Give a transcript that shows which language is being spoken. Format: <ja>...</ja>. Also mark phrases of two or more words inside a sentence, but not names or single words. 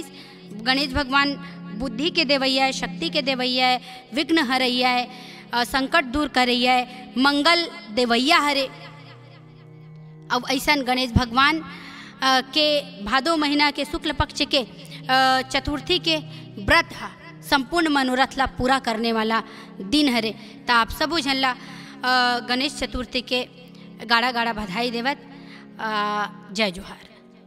<hne>गणेश भगवान बुद्धि के देवैया है, शक्ति के देवैया है, विघ्न हरैया है, संकट दूर करैया है, मंगल देवैया हरे। अब ऐसा गणेश भगवान के भादो महीना के शुक्ल पक्ष के चतुर्थी के व्रत संपूर्ण मनोरथ ला पूरा करने वाला दिन हरे। तो आप सबो झन ला गणेश चतुर्थी के गाड़ा गाड़ा बधाई देवत। जय जोहार।</hne>